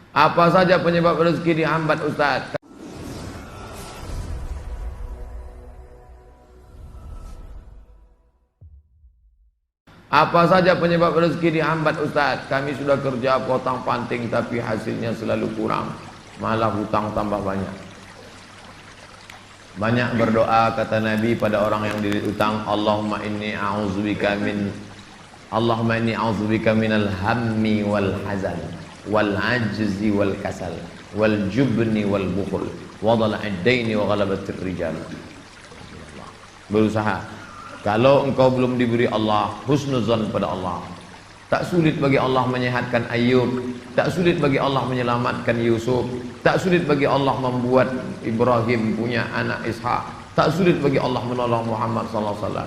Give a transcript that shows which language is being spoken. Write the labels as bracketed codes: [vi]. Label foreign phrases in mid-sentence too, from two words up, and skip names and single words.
[id] Apa saja penyebab rezeki dihambat Ustaz? Apa saja penyebab rezeki dihambat Ustaz? Kami sudah kerja potong panting tapi hasilnya selalu kurang, malah hutang tambah banyak. Banyak berdoa kata Nabi pada orang yang dililit utang, [ar] اللهم إني أعوذ بك من الهم والحزن والعجز والكسل والجبن والبخل وضلع الدين وغلبة الرجال. [id] Berusaha. Kalau engkau belum diberi Allah husnuzan pada Allah, tak sulit bagi Allah menyehatkan Ayub, tak sulit bagi Allah menyelamatkan Yusuf, tak sulit bagi Allah membuat Ibrahim punya anak Ishak, tak sulit bagi Allah menolong Muhammad SAW.